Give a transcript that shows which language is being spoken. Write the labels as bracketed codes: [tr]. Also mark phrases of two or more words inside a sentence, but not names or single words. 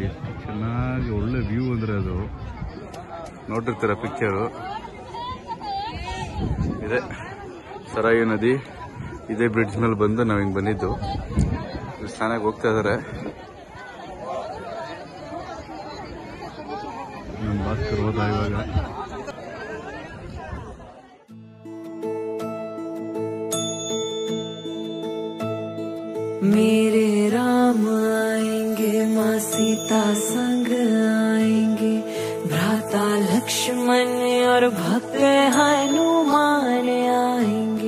[kn] ಎಷ್ಟು ಚೆನ್ನಾಗಿ ಒಳ್ಳೆ ವ್ಯೂ ಅಂದ್ರೆ ಅದು ನೋಡಿರ್ತೀರ ಪಿಕ್ಚರು. ಇದೆ ಸರಾಯು ನದಿ. ಇದೇ ಬ್ರಿಡ್ಜ್ ಮೇಲೆ ಬಂದು ನಾವು ಹಿಂಗೆ ಬಂದಿದ್ದು. ಸ್ನಾನಕ್ಕೆ ಹೋಗ್ತಾ ಇದಾರೆ. ನಮ್ಮ ಭಾಸ್ಕರ್ ಹೋದ ಇವಾಗ. [hi] मेरे राम आएंगे, माँ सीता संग आएंगे, भ्राता लक्ष्मण और भक्त हनुमान आएंगे।